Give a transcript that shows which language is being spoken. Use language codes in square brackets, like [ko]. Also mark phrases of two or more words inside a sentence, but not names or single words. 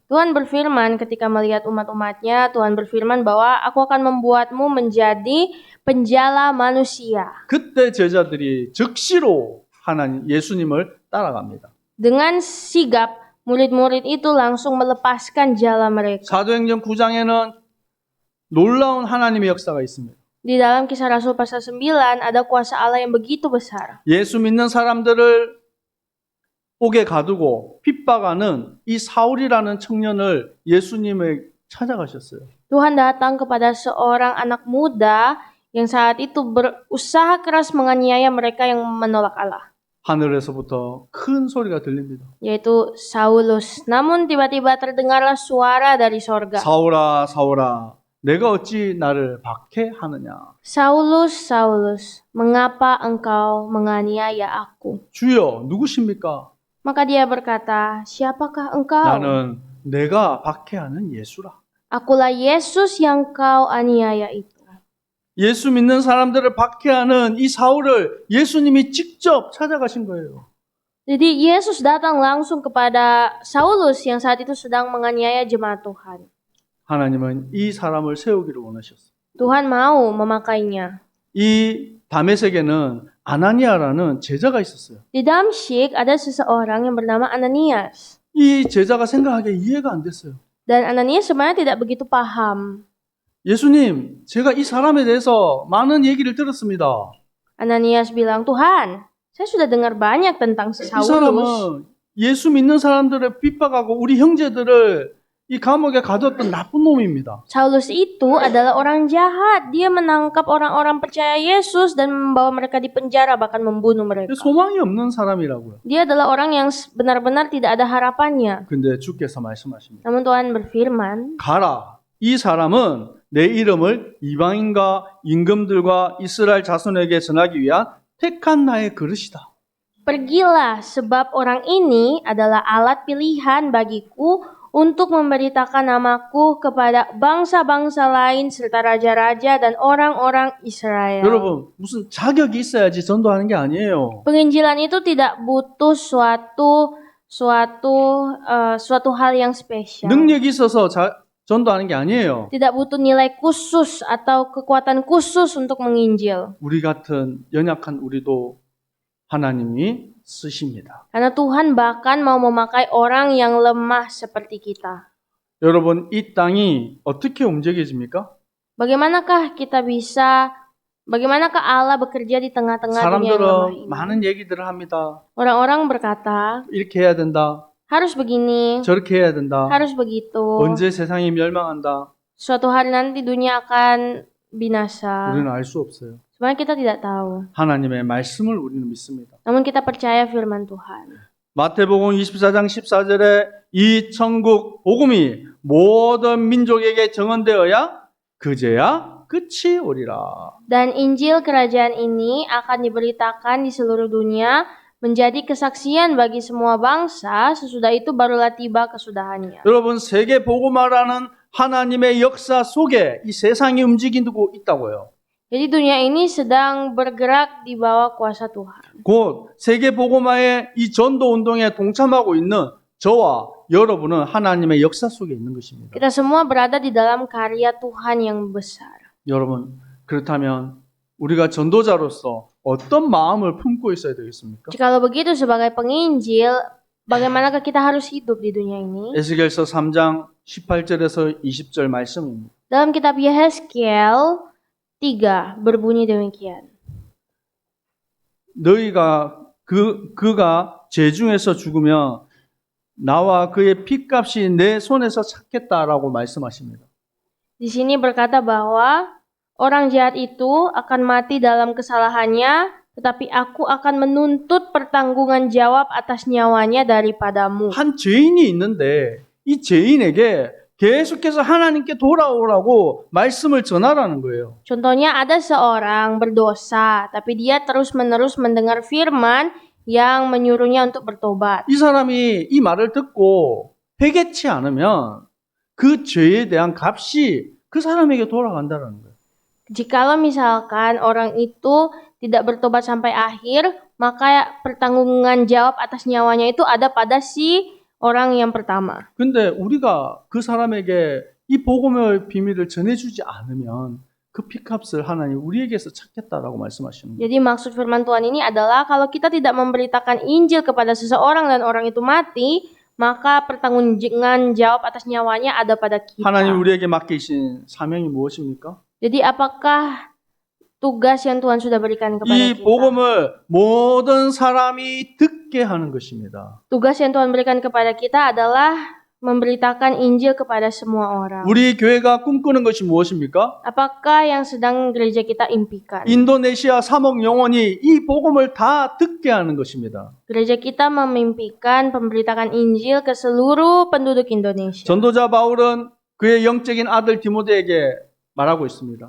[id] Tuhan berfirman ketika melihat umat-umatnya, Tuhan berfirman bahwa aku akan membuatmu menjadi penjala manusia. [ko] 그때 제자들이 즉시로 하나님 예수님을 따라갑니다. [id] Dengan sigap, murid-murid itu langsung melepaskan jala mereka. [ko] 사도행전 9장에는 놀라운 하나님의 역사가 있습니다. [id] Di dalam Kisah Rasul pasal 9 ada kuasa Allah yang begitu besar. [ko] 예수 믿는 사람들을 옥에 가두고 핍박하는 이 사울이라는 청년을 예수님을 찾아가셨어요. [id] Tuhan datang kepada seorang anak muda yang saat itu berusaha keras menganiaya mereka yang menolak Allah, [ko] 하늘에서부터 큰 소리가 들립니다. [id] yaitu Saulus. Namun tiba-tiba terdengarlah suara dari sorga. [ko] 사울아, 사울아, 내가 어찌 나를 박해하느냐? [id] Saulus, Saulus, mengapa engkau menganiaya aku? [ko] 주여, 누구십니까? [id] Maka dia berkata, siapakah engkau? [ko] 나는 내가 박해하는 예수라. [id] Akulah Yesus yang kau aniaya itu. [ko] 예수 믿는 사람들을 박해하는 이 사울을 예수님이 직접 찾아가신 거예요. [id] Jadi Yesus datang langsung kepada Saulus yang saat itu sedang menganiaya jemaat Tuhan. [ko] 하나님은 이 사람을 세우기를 원하셨어요. [id] Tuhan mau memakainya. [ko] 이 다메섹에는 아나니아라는 제자가 있었어요. [id] Di Damsyik ada seseorang yang bernama Ananias. [ko] 이 제자가 생각하기에 이해가 안 됐어요. [id] Dan Ananias sebenarnya tidak begitu paham. [ko] 예수님, 제가 이 사람에 대해서 많은 얘기를 들었습니다. [id] Ananias bilang, Tuhan, saya sudah dengar banyak tentang 이 Saulus. [ko] 사람은 예수 믿는 사람들을 핍박하고 우리 형제들을 이 감옥에 가뒀던 나쁜 놈입니다. [id] Saulus itu adalah orang jahat. Dia menangkap orang-orang percaya Yesus dan membawa mereka di penjara, bahkan membunuh mereka. [ko] 소망이 없는 사람이라고요. [id] Dia adalah orang yang benar-benar tidak ada harapannya. [ko] 근데 주께서 말씀하십니다. [id] Namun Tuhan berfirman, [ko] 가라. 이 사람은 내 이름을 이방인과 임금들과 이스라엘 자손에게 전하기 위한 택한 나의 그릇이다. [id] pergilah sebab orang ini adalah alat pilihan bagiku untuk memberitakan namaku kepada bangsa-bangsa lain serta raja-raja dan orang-orang Israel. [ko] 여러분, 무슨 자격이 있어야지 전도하는 게 아니에요. [id] Penginjilan itu tidak butuh suatu hal yang spesial. [ko] 능력이 있어서 전도하는 게 아니에요. [id] Tidak butuh nilai khusus atau kekuatan khusus untuk menginjil. [ko] 우리 같은 연약한 우리도 하나님이 쓰십니다. [id] Karena Tuhan bahkan mau memakai orang yang lemah seperti kita. [ko] 여러분, 이 땅이 어떻게 움직여집니까? [id] Bagaimanakah Allah bekerja di tengah-tengah dunia yang lemah 사람들은 ini? [ko] 많은 얘기들을 합니다. [id] Orang-orang berkata, [ko] 이렇게 해야 된다. [id] harus begini, [ko] 저렇게 해야 된다. [id] harus begitu. [ko] 언제 세상이 멸망한다. [id] Suatu hari nanti dunia akan binasa. [ko] 우리는 알 수 없어요. [id] Sebenarnya kita tidak tahu. [ko] 하나님의 말씀을 우리는 믿습니다. [id] Namun kita percaya firman Tuhan. [ko] 마태복음 24장 14절에 이 천국 복음이 모든 민족에게 정언되어야 그제야 끝이 오리라. [id] Dan Injil kerajaan ini akan diberitakan di seluruh dunia menjadi kesaksian bagi semua bangsa, sesudah itu barulah tiba kesudahannya. [ko] 여러분, 세계 복음화라는 하나님의 역사 속에 이 세상이 움직이고 있다고요. [id] Jadi dunia ini sedang bergerak di bawah kuasa Tuhan. [ko] 곧 세계 복음화의 이 전도 운동에 동참하고 있는 저와 여러분은 하나님의 역사 속에 있는 것입니다. [id] Kita semua berada di dalam karya Tuhan yang besar. [ko] 여러분, 그렇다면 우리가 전도자로서 어떤 마음을 품고 있어야 되겠습니까? [id] Jikalau begitu sebagai penginjil, bagaimanakah kita harus hidup di dunia ini? [ko] 에스겔서 3장 18절에서 20절 말씀입니다. [id] Dalam kitab Yehezkiel 3 berbunyi demikian. [ko] 너희가 그가 제 중에서 죽으면 나와 그의 핏값이 내 손에서 찾겠다라고 말씀하십니다. [id] Di sini berkata bahwa orang jahat itu akan mati dalam kesalahannya, tetapi aku akan menuntut pertanggungan jawab atas nyawanya daripadamu. [ko] 한 죄인이 있는데 이 죄인에게 계속해서 하나님께 돌아오라고 말씀을 전하라는 거예요. [id] Contohnya ada seorang berdosa, tapi dia terus-menerus mendengar firman yang menyuruhnya untuk bertobat. [ko] 이 사람이 이 말을 듣고 회개치 않으면 그 죄에 대한 값이 그 사람에게 돌아간다는 거예요. [id] Jikalau misalkan orang itu tidak bertobat sampai akhir, maka pertanggungan jawab atas nyawanya itu ada pada si orang yang pertama. [ko] 근데 우리가 그 사람에게 이 복음의 비밀을 전해주지 않으면 그 피값을 하나님 우리에게서 찾겠다라고 말씀하시는 거예요. [id] Jadi maksud firman Tuhan ini adalah kalau kita tidak memberitakan Injil kepada seseorang dan orang itu mati, maka pertanggungan jawab atas nyawanya ada pada kita. [ko] 하나님 우리에게 맡기신 사명이 무엇입니까? [id] Jadi apakah tugas yang Tuhan sudah berikan kepada 이 kita? [ko] 복음을 모든 사람이 듣게 하는 것입니다. [id] Tugas yang Tuhan berikan kepada kita adalah memberitakan Injil kepada semua orang. [ko] 우리 교회가 꿈꾸는 것이 무엇입니까? [id] Apakah yang sedang gereja kita impikan? [ko] 인도네시아 3억 영혼이 이 복음을 다 듣게 하는 것입니다. [id] Gereja kita memimpikan pemberitakan Injil ke seluruh penduduk Indonesia. [ko] 전도자 바울은 그의 영적인 아들 디모데에게 말하고 있습니다.